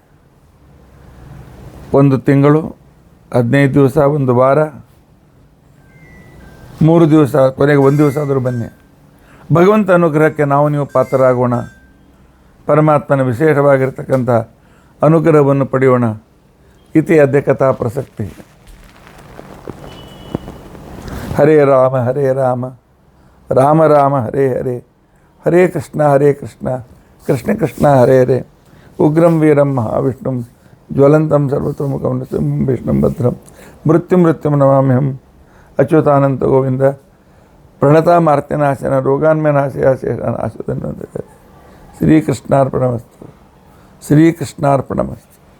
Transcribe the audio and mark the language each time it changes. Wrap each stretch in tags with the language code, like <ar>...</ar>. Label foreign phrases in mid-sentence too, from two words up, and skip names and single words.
<kn>1 ತಿಂಗಳು, 15 ದಿವಸ, 1 ವಾರ, 3 ದಿವಸ, ಕೊನೆಗೆ 1 ದಿವಸ ಆದರೂ ಬನ್ನಿ. ಭಗವಂತ ಅನುಗ್ರಹಕ್ಕೆ ನಾವು ನೀವು ಪಾತ್ರರಾಗೋಣ. ಪರಮಾತ್ಮನ ವಿಶೇಷವಾಗಿರ್ತಕ್ಕಂಥ ಅನುಗ್ರಹವನ್ನು ಪಡೆಯೋಣ.</kn> <sa>ಇತಿ ಅದ್ಯ ಕಥಾ ಪ್ರಸಕ್ತಿ. ಹರೇ ರಾಮ ರಾಮ ರಾಮ ಹರೇ ಹರೇ, ಹರೇ ಕೃಷ್ಣ ಕೃಷ್ಣ ಕೃಷ್ಣ ಹರೇ ಹರೇ. ಉಗ್ರಂ ವೀರಂ ಮಹಾವಿಷ್ಣುಂ ಜ್ವಲಂತಂ ಸರ್ವತೋಮುಖಂ ನೃಸಿಂಹಂ ವಿಷ್ಣುಂ ಭದ್ರಂ ಮೃತ್ಯುಂ ನಮಾಮ್ಯಹಂ. ಅಚ್ಯುತಾನಂತ ಗೋವಿಂದ ಪ್ರಣತಾಮಾರ್ತ್ಯನಾಶನ ರೋಗಾನ್ಮನಾಶಯ ಶೇಷನಾಶುಧನ್ವಂತ. ಶ್ರೀಕೃಷ್ಣಾರ್ಪಣಮಸ್ತು.</sa>